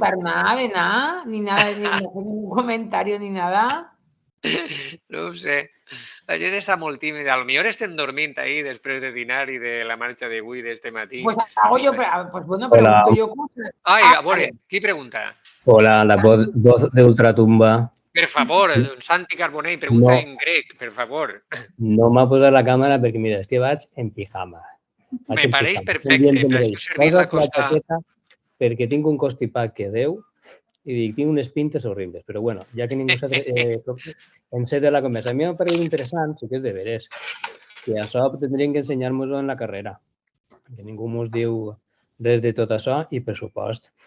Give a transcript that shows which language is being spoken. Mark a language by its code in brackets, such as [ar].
[es] preguntar nada de nada, ni nada, ni hacer ningún comentario, ni nada. [ca] No ho sé. La gent està molt tímida. A lo millor estem dormint ahir després de dinar i de la marxa d'avui, d'este matí. [es] Pues hago yo, pues bueno, pregunto yo cosas. [ca] Ai, a veure, qui pregunta? [es] Hola, la voz de Ultratumba. [ca] Per favor, Santi Carbonell, pregunta en grec, per favor. No m'ha posat la càmera perquè, mira, és que vaig en pijama. Me pareix perfecte, per això servir la costa... Perquè tinc un constipat que Déu i dic, tinc unes pintes horribles, però bueno, ja que ningú s'ha enceta la conversa. A mi m'ha paregut interessant, sí que és de veres, que això tindrien que ensenyar-nos-ho en la carrera, que ningú ens diu res de tot això i pressupost.